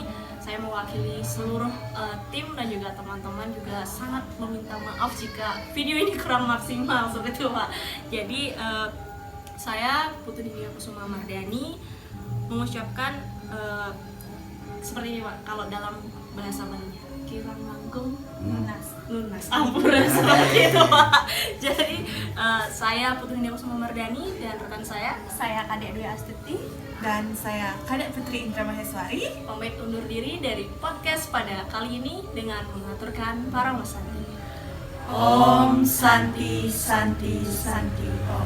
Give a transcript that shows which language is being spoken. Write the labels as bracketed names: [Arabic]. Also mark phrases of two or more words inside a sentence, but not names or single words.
[Indonesian] Saya mewakili seluruh tim dan juga teman-teman juga sangat meminta maaf jika video ini kurang maksimal seperti itu Pak. Jadi saya Putri Divya Kusuma Mardani mengucapkan seperti ini Pak, kalau dalam bahasa Bali [Balinese] kirang langkung lunas ampuran [Indonesian] seperti itu Pak. Jadi saya Putri Divya Kusuma Mardani dan rekan saya Kadek Dwi Astuti. Dan saya Kadek Putri Indra Maheswari. pamit undur diri dari podcast pada kali ini dengan mengaturkan para wasanti. [Sanskrit] Om Santi Santi Santi Om.